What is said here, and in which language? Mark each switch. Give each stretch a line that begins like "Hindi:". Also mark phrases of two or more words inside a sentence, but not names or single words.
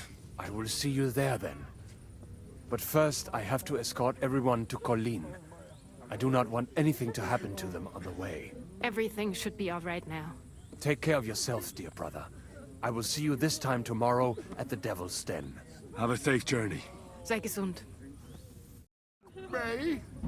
English: I will see you there then. But first, I have to escort everyone to Colleen. I do not want anything to happen to them on the way. Everything should be all right now. Take care of yourself, dear brother. I will see you this time tomorrow at the Devil's Den. Have a safe journey.
German: Sei gesund.
English: May?